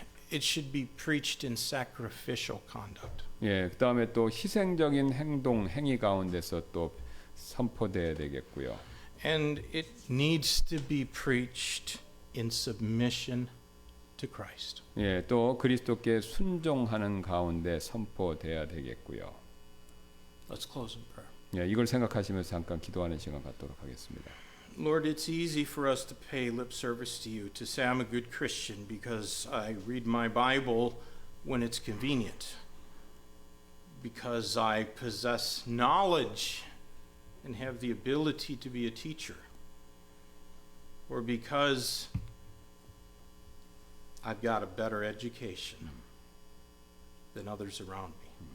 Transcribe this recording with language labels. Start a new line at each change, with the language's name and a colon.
English: it should be preached in sacrificial conduct.
Korean: 예, 그다음에 또 희생적인 행위 가운데서 또 선포돼야 되겠고요.
English: And it needs to be preached in submission to Christ.
Korean: 예, 또 그리스도께 순종하는 가운데 선포돼야 되겠고요.
English: Let's close in prayer.
Korean: 예, 이걸 생각하시면서 잠깐 기도하는 시간 갖도록 하겠습니다.
English: Lord, it's easy for us to pay lip service to you, to say I'm a good Christian because I read my Bible when it's convenient, because I possess knowledge and have the ability to be a teacher, or because I've got a better education than others around me.